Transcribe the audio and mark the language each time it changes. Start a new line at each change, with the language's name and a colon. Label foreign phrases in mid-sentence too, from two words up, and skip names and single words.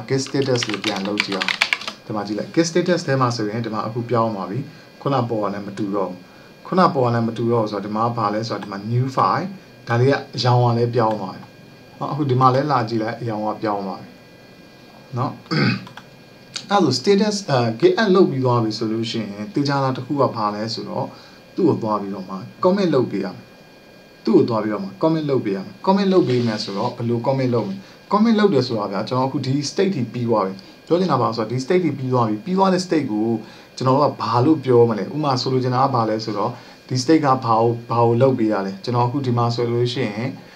English: git status
Burmese: ကိုပြန်လုပ်ကြည့်အောင်ဒီမှာကြည့်လိုက်
English: git status
Burmese: ထဲမှာဆိုရင်ဒီမှာအခုပြောင်းသွားပြီခုနပေါ်ကလည်းမတူတော့ဘူးခုနပေါ်ကလည်းမတူတော့ဆိုတော့ဒီမှာဘာလဲဆိုတော့ဒီမှာ
English: new file
Burmese: ဒါလေးကအရောင်ကလည်းပြောင်းသွားတယ်เนาะအခုဒီမှာလည်းလာကြည့်လိုက်အရောင်ကပြောင်းသွားတယ်เนาะအဲ့လို
English: status git add
Burmese: လုပ်ပြီးသွားပြီဆို လို့ရှိရင်တေချာတာတစ်ခုကဘာလဲဆိုတော့သူ့ကိုသွားပြီးတော့မှ comment လုပ်ပေးရမယ်သူ့ကိုသွားပြီးတော့မှ comment လုပ်ပေးရမယ် comment လုပ်ပေးမယ်ဆိုတော့ဘယ်လို comment လုပ်မလဲ comment လုပ်တယ်ဆိုတာဗျာကျွန်တော်အခုဒီ state ထိပြီးသွားပြီပြောချင်တာပါဆိုတော့ဒီ state ထိပြီးသွားပြီပြီးသွားတဲ့ state ကိုကျွန်တော်တို့ကဘာလို့ပြောမလဲဥမာဆိုလိုချင်တာကဘာလဲဆိုတော့ဒီ state ကဘာကိုလုပ်ပေးရလဲကျွန်တော်အခုဒီမှာဆိုလို့ရှိရင်